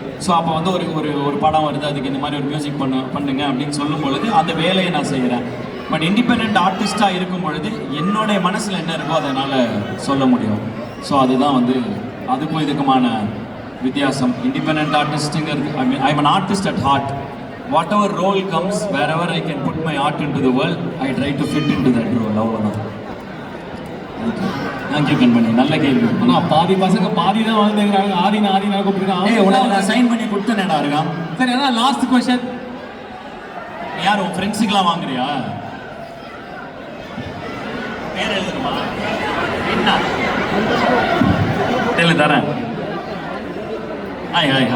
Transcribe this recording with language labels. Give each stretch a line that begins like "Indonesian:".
Tamil: So அப்போ வந்து ஒரு படம் வருது, அதுக்கு இந்த மாதிரி ஒரு மியூசிக் பண்ணுங்க அப்படின்னு சொல்லும் பொழுது அந்த வேலையை நான் செய்கிறேன். பட் இண்டிபெண்ட் ஆர்டிஸ்டாக இருக்கும் பொழுது என்னுடைய மனசில் என்ன இருக்கோ அதை என்னால் சொல்ல முடியும். ஸோ அதுதான் வந்து அதுக்கும் இதுக்குமான வித்தியாசம்.
English: Independent ஆர்டிஸ்ட்டுங்கிறது I am an artist at heart. Whatever role comes, wherever I can put my art into the world, I try to fit into that role.
Tamil: அவ்வளோதான். தேங்க்யூ கண்மணி. நல்ல கேள்வி. ஆனால் பாதி பசங்க பாதி தான் வாழ்ந்துக்கிறாங்க. ஆதினா கூப்பிட்டுருக்காங்க. உனக்கு நான் சைன் பண்ணி கொடுத்தேனேடா இருக்கான். சரி, அதான் லாஸ்ட் கொஸ்டின். யார் உன் ஃப்ரெண்ட்ஸுக்கெல்லாம் வாங்குறியா? பேர் எழுதுமா? என்ன எழுதி தரேன். ஹாய்.